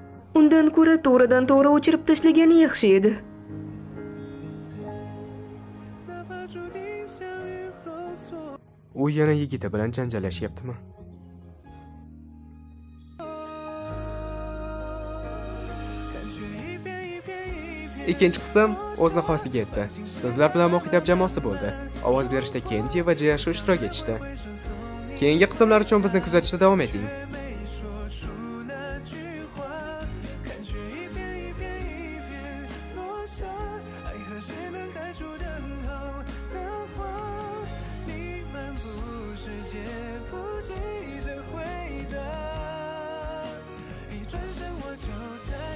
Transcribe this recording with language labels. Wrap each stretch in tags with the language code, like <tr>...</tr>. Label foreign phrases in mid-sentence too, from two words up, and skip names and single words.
<uz>Undan ko'ra to'g'ridan to'g'ri o'chirib tashlagani yaxshi edi.</uz> <zh>哪怕注定相遇后错</zh> <uz>U yana yigiti bilan janjallashyaptimi?</uz> <zh>感觉一遍一遍一遍</zh> <uz>Ikkinchi qism o'z nihoyasiga yetdi. Sizlar bilan Mohidab jamoasi bo'ldi. Ovoz berishda Kenji va Jiyashi ishtirok etishdi. Keyingi qismlar uchun bizni kuzatishda davom eting.</uz> <zh>没说出那句话，感觉一遍一遍一遍落下，爱何时能开出等候的花？你漫步世界，不急着回答，一转身我就在</zh>